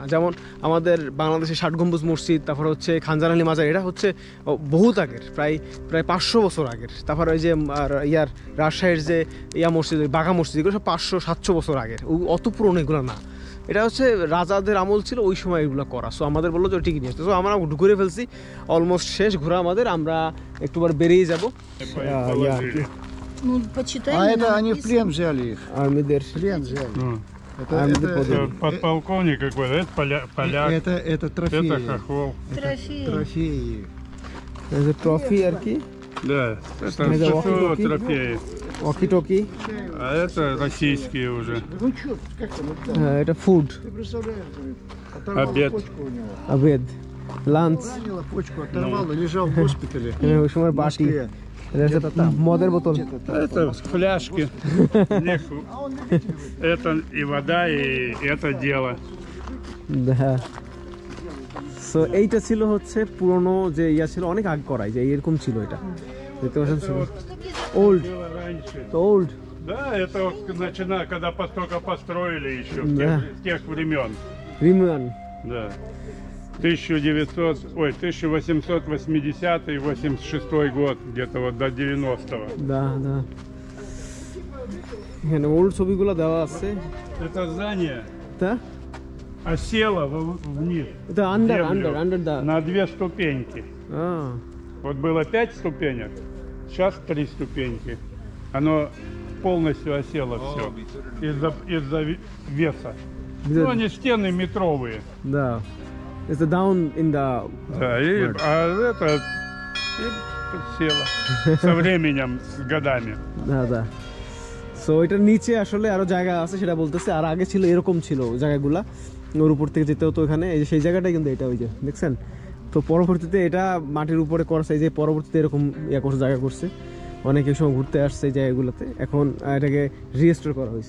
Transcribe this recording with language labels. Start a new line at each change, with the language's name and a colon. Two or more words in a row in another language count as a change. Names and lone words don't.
Bangla: যেমন আমাদের বাংলাদেশের 60 গম্বুজ মসজিদ, তারপর হচ্ছে খানজান আলী মাজার, এটা হচ্ছে বহুত আগের, প্রায় 500 বছর আগের। তারপর ওই যে রাজশাহীর যে মসজিদ, বাঘা মসজিদ, এগুলো সব 500-700 বছর আগের। অত পুরনো এগুলো না। এটা হচ্ছে রাজাদের আমল ছিল, ওই সময় এগুলো করা। সো আমাদের বললো যে টিকিট নিয়ে আসতে। সো আমরা ঘুরে ফেলছি, অলমোস্ট শেষ ঘোরা আমাদের। আমরা একটুবার বেরিয়ে যাবো।
Russian: Ну, почитай. А это они в плен взяли их.
Bangla: আর্মিদের
Russian: Плен взяли. Это подполковник какой-то, это поляк, Это трофеи. это хохол. Трофеи. Трофеи.
Bangla: ট্রফি আর কি,
Russian: Да, это Это что walkie-talkie? трофеи.
Bangla: ওয়াকি টকি,
Russian: А это российские уже. Ну что, как там это?
Bangla: এটা ফুড,
Russian: Ты представляешь, говорит, оторвало Обед. почку у него.
Bangla: আবেদ, লাঞ্চ।
Russian: Ранило почку, оторвало, лежал в госпитале.
Bangla: ওই সময়
Russian: В
Bangla: বাটি,
Russian: Москве.
Bangla: এটা মদের বোতল।
Russian: Где-то там. Это фляжки. В них это и вода, и это дело.
Bangla: হ্যাঁ। সো এইটা ছিল হচ্ছে পুরনো যে ছিল, অনেক আগ করাই যে এরকম ছিল। এটা দেখতে পাচ্ছেন,
Russian: Это вот
Bangla: ওল্ড,
Russian: было раньше.
Bangla: তো ওল্ড।
Russian: Да, это вот когда только построили еще, Да. с тех времен.
Bangla: রিমিয়ান।
Russian: Да. 1880-86 год, где-то вот до 90-го.
Bangla: দা এখানে ওল্ড ছবিগুলো দেওয়া আছে।
Russian: Это здание
Bangla: তা
Russian: осело вниз.
Bangla: এটা আন্ডার
Russian: землю দা। на 2 ступеньки. Вот было 5 ступенек, сейчас 3 ступеньки. Оно полностью осело все из-за веса. Ну, они стены метровые. Да.
English: It's the down in the
Russian: Да, а это и село со временем, с годами. да.
Bangla: সো এটার নিচে আসলে আরো জায়গা আছে, সেটা বলতেছে। আর আগে ছিল এরকম ছিল জায়গাগুলা, ওর উপর থেকে যেতে হতো এখানে। এই যে সেই জায়গাটাই কিন্তু এটা, ওই যে দেখছেন। তো পরবর্তীতে এটা মাটির উপরে করছে, এই যে পরবর্তীতে এরকম করছে, জায়গা করছে। অনেকে সময় ঘুরতে আসছে এই জায়গাগুলোতে, এখন এটাকে রিস্টোর করা হয়েছে।